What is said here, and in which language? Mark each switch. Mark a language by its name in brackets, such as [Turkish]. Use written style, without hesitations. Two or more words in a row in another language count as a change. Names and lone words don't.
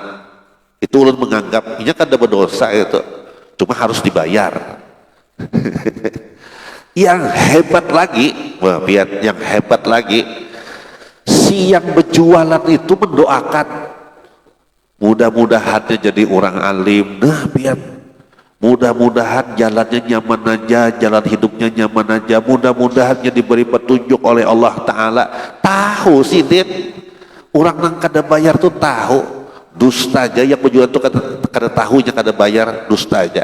[Indonesian] Itu ulun menganggap ini kan ada berdosa itu, cuma harus dibayar. Yang hebat lagi, yang hebat lagi, si yang berjualan itu mendoakan, mudah-mudahan jadi orang alim. Nah, mudah-mudahan jalannya nyaman aja, jalan hidupnya nyaman aja, mudah-mudahan diberi petunjuk oleh Allah Ta'ala. [Banjar] Tahu sih Din, orang yang kada bayar tuh tahu. Dusta aja yang berjualan tuh kada tahunya kada bayar, dusta aja.